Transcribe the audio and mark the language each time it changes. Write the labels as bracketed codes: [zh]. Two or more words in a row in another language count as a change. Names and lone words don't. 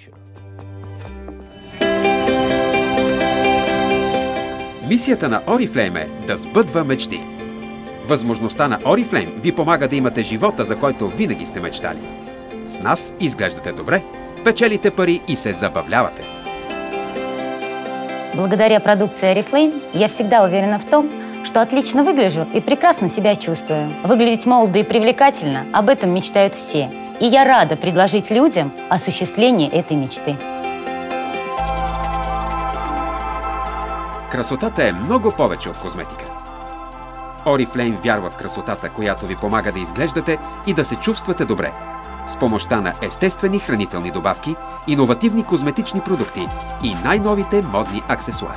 [bg] Мисията на Oriflame е да сбъдва мечти. Възможността на Oriflame ви помага да имате живота, за който винаги сте мечтали. С нас изглеждате добре, печелите пари и се забавлявате. [ru] Благодаря продукции Oriflame я всегда уверена в том, что отлично выгляжу и прекрасно себя чувствую. Выглядеть молодо и привлекательно – об этом мечтают все. И я рада предложить людям осуществление этой мечты. [bg] Красотата е много повече от козметика. Oriflame вярва в красотата, която ви помага да изглеждате и да се чувствате добре. С помощта на естествени хранителни добавки, иновативни козметични продукти и най-новите модни аксесуари.